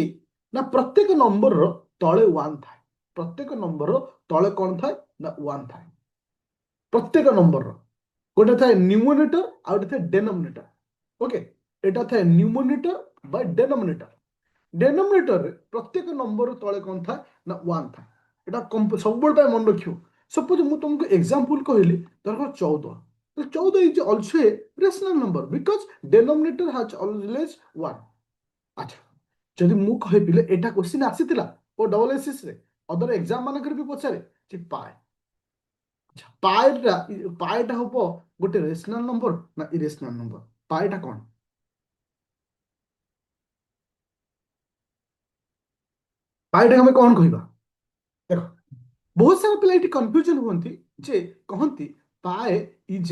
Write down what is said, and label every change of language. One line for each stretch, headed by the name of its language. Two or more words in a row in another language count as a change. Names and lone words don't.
Odia: ନା ପ୍ରତ୍ୟେକ ନମ୍ବରର ତଳେ 1 ଥାଏ ପ୍ରତ୍ୟେକ ନମ୍ବରର ତଳେ କ'ଣ ଥାଏ ନା 1 ଥାଏ ପ୍ରତ୍ୟେକ ନମ୍ବରର ଗୋଟେ ଥାଏ ନ୍ୟୁମରେଟର ଆଉ ଗୋଟେ ଥାଏ
English: denominator okay
Odia: ଏଟା ଥାଏ ନ୍ୟୁମରେଟର ବା ଡେନୋମିନେଟର ଡେନୋମିନେଟରରେ ପ୍ରତ୍ୟେକ ନମ୍ବର ତଳେ କ'ଣ ଥାଏ ନା 1 ଥାଏ ଏଟା ସବୁବେଳେ ପାଇଁ ମନେ ରଖିବ ସପୋଜ ମୁଁ ତୁମକୁ ଏକ୍ସାମ୍ପଲ କହିଲି ଧର 14 14
English: is also a rational number because denominator has always 1
Odia: ଆଚ୍ଛା ଯଦି ମୁଁ କହିବିଲେ ଏଟା क्वेश्चन ଆସିଥିଲା ଓ ଡବଲ ଏସିସ୍ ରେ
English: other exam
Odia: ମାନଙ୍କରେ ବି ପଚାରେ ଯେ ପାଏ ଆଚ୍ଛା ପାଏଟା ହବ ଗୋଟେ
English: rational number
Odia: ନା
English: irrational number
Odia: ପାଏଟା କ'ଣ ପାଏଟା ଆମେ କ'ଣ କହିବା ଦେଖ ବହୁତ ସାରା ପିଲା ଏଠି କନଫ୍ୟୁଜନ ହୁଅନ୍ତି ଯେ କହନ୍ତି
English: pi is